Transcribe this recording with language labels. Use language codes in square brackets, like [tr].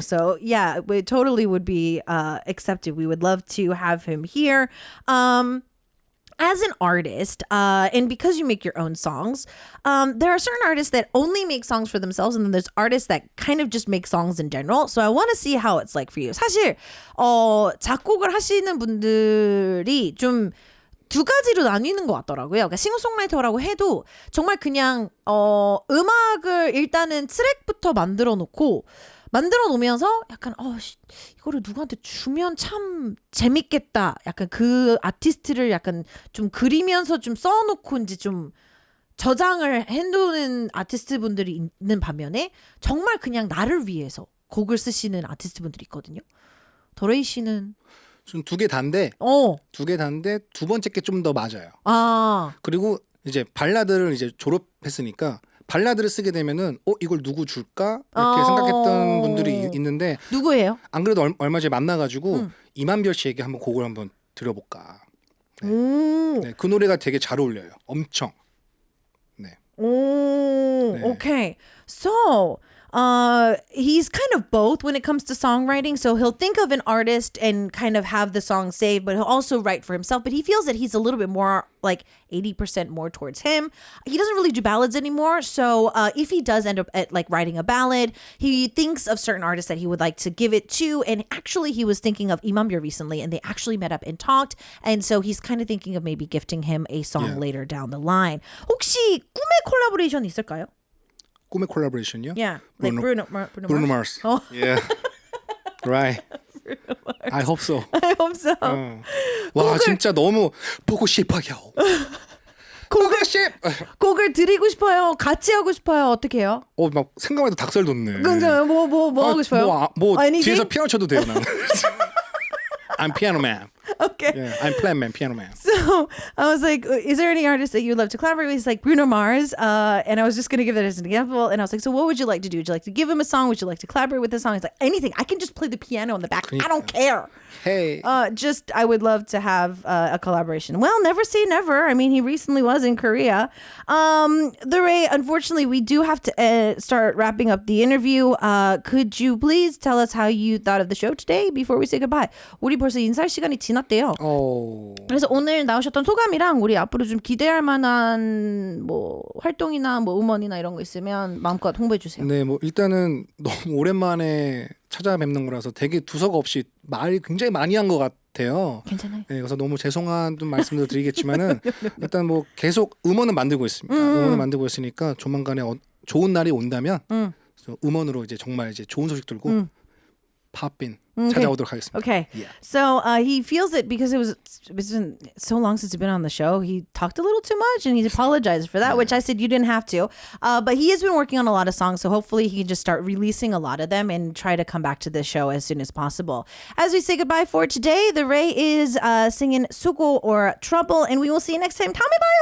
[en] So yeah, it totally would be accepted. We would love to have him here. As an artist, and because you make your own songs, there are certain artists that only make songs for themselves, and then there's artists that kind of just make songs in general. So I want to see how it's like for you. [ko] 사실 작곡을 하시는 분들이 좀 두 가지로 나뉘는 것 같더라고요. 그러니까 싱어송라이터라고 해도 정말 그냥 음악을 일단은 트랙부터 만들어 놓으면서 약간 이거를 누구한테 주면 참 재밌겠다. 약간 그 아티스트를 약간 좀 그리면서 좀 써놓고 이제 좀 저장을 해놓는 아티스트 분들이 있는 반면에 정말 그냥 나를 위해서 곡을 쓰시는 아티스트 분들이 있거든요. 더레이 씨는 좀 두 개 단데 두 번째 게 좀 더 맞아요. 그리고 이제 발라드를 이제 졸업했으니까 발라드를 쓰게 되면은 이걸 누구 줄까 이렇게 생각했던 분들이 있는데 누구예요? 안 그래도 얼마 전에 만나가지고 이만별 씨에게 한번 곡을 한번 드려볼까. 네, 그 노래가 되게 잘 어울려요. 엄청. 네. [en] Okay. So, he's kind of both when it comes to songwriting. So he'll think of an artist and kind of have the song saved, but he'll also write for himself. But he feels that he's a little bit more like 80% more towards him. He doesn't really do ballads anymore. So if he does end up at like writing a ballad, he thinks of certain artists that he would like to give it to. And actually he was thinking of Imambir recently and they actually met up and talked. And so he's kind of thinking of maybe gifting him a song later down the line. [ko] 혹시 꿈의 콜라보레이션 있을까요? 꿈의 콜라보레이션이요? [en] Yeah, like Bruno Mars. Oh. Yeah, right. I hope so. I hope so. [ko] 와 진짜 너무 보고 싶어요. 곡을 드리고 싶어요. 같이 하고 싶어요. 어떻게 해요? 막 생각만 해도 닭살 돋네. 뭐 하고 싶어요? 뭐 뒤에서 피아노 쳐도 돼요 나는. [en] I'm piano man. Okay. Yeah, I'm plan man, piano man. So I was like, is there any artist that you would love to collaborate with? He's like, Bruno Mars. And I was just going to give it as an example. And I was like, so what would you like to do? Would you like to give him a song? Would you like to collaborate with a song? He's like, anything. I can just play the piano in the back. I don't care. Hey. I would love to have a collaboration. Well, never say never. I mean, he recently was in Korea. THERAY, unfortunately, we do have to start wrapping up the interview. Could you please tell us how you thought of the show today before we say goodbye? [ko] 우리 벌써 인사할 시간이 지났대요. 그래서 오늘 나오셨던 소감이랑 우리 앞으로 좀 기대할 만한 뭐 활동이나 뭐 음원이나 이런 거 있으면 마음껏 홍보해 주세요. 네, 뭐 일단은 너무 오랜만에 찾아뵙는 거라서 되게 두서가 없이 말 굉장히 많이 한 것 같아요. 괜찮아요. 네, 그래서 너무 죄송한 말씀도 드리겠지만은 일단 뭐 계속 음원은 만들고 있습니다. 음원을 만들고 있으니까 조만간에 좋은 날이 온다면 음원으로 이제 정말 이제 좋은 소식 들고 팝빈 찾아오도록 하겠습니다. [en] Okay. Yeah. So he feels it because it's been so long since he's been on the show. He talked a little too much and he apologized for that, which I said you didn't have to. But he has been working on a lot of songs, so hopefully he can just start releasing a lot of them and try to come back to the show as soon as possible. As we say goodbye for today, THERAY is singing 수고 or Trouble, and we will see you next time. [ko] 다음에 봐요.